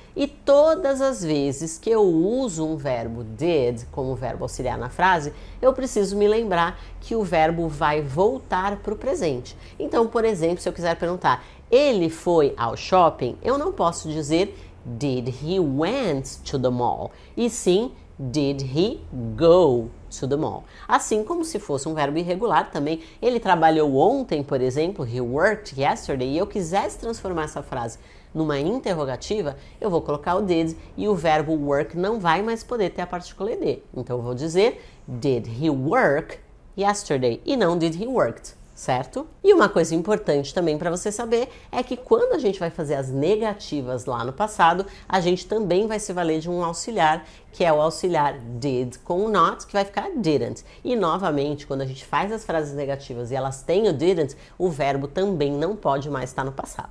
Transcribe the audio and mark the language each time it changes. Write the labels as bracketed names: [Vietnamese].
[Portuguese] E todas as vezes que eu uso um verbo did como verbo auxiliar na frase, eu preciso me lembrar que o verbo vai voltar para o presente. Então, por exemplo, se eu quiser perguntar, ele foi ao shopping? Eu não posso dizer [English] did he went to the mall? [Portuguese] E sim, [English] did he go to the mall? [Portuguese] Assim como se fosse um verbo irregular também. Ele trabalhou ontem, por exemplo, [English] he worked yesterday, [Portuguese] e eu quisesse transformar essa frase numa interrogativa, eu vou colocar o did e o verbo work não vai mais poder ter a partícula ed. Então eu vou dizer [English] did he work yesterday [Portuguese] e não [English] did he worked. [Portuguese] Certo? E uma coisa importante também para você saber é que quando a gente vai fazer as negativas lá no passado, a gente também vai se valer de um auxiliar, que é o auxiliar did com o not, que vai ficar didn't. E novamente, quando a gente faz as frases negativas e elas têm o didn't, o verbo também não pode mais estar no passado.